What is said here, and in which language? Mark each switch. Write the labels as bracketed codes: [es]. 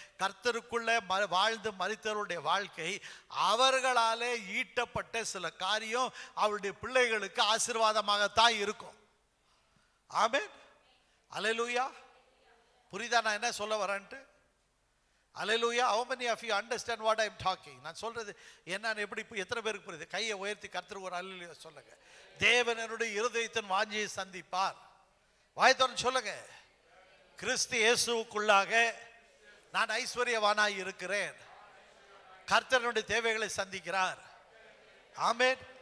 [ta] கர்த்தருக்குள்ளே வாழ்ந்து மரித்தவருடைய வாழ்க்கை, அவர்களாலே ஈட்டப்பட்ட சில காரியம் அவருடைய பிள்ளைகளுக்கு ஆசீர்வாதமாகத்தான் இருக்கும். ஆமென். அல்லேலூயா. புரியுதா நான் என்ன சொல்ல வரேன்ட்டு? [en] Hallelujah. How many of you understand what I am talking? [ta] நான் சொல்றது என்னன்னு எப்படி எத்தனை பேருக்கு புரியுது? கையை உயர்த்தி கர்த்தருக்கு ஒரு அல்லேலூயா சொல்லுங்க. தேவன் என்னுடைய இருதயத்தின் வாஞ்சையை சந்திப்பார். வாய் திறந்து சொல்லுங்க. கிறிஸ்து இயேசுவுக்குள்ளாக நான் ஐஸ்வர்யவானாய் இருக்கிறேன். கர்த்தருடைய தேவைகளை சந்திக்கிறார். ஆமென்.